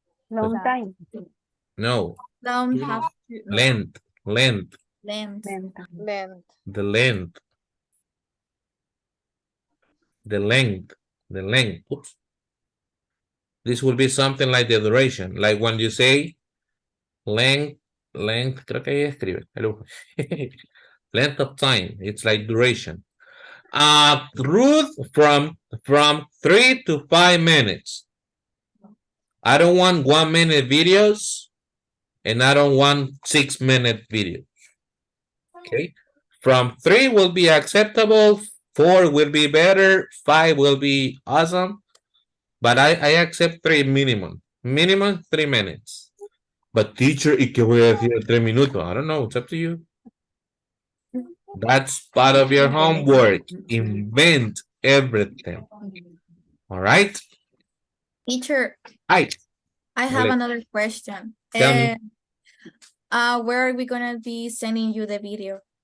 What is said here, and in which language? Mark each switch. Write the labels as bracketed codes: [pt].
[en] Long time. No. Don't have to. Length. Length. Length. The length. The length. The length. Oops. This will be something like the duration. Like when you say length, [es] creo que ahí escribe. [en] Length of time. It's like duration. Ruth, from 3 to 5 minutes. I don't want 1 minute videos, and I don't want 6 minute videos. Okay. From 3 will be acceptable. 4 will be better. 5 will be awesome. But I accept 3 minimum. Minimum 3 minutes. But teacher, [es] ¿y qué voy a decir en 3 minutos? [en] I don't know. It's up to you. That's part of your homework. Invent everything. All right. Teacher, Hi. I have [es] Vale. [en] another question. Tell me. Where are we gonna be sending you the video?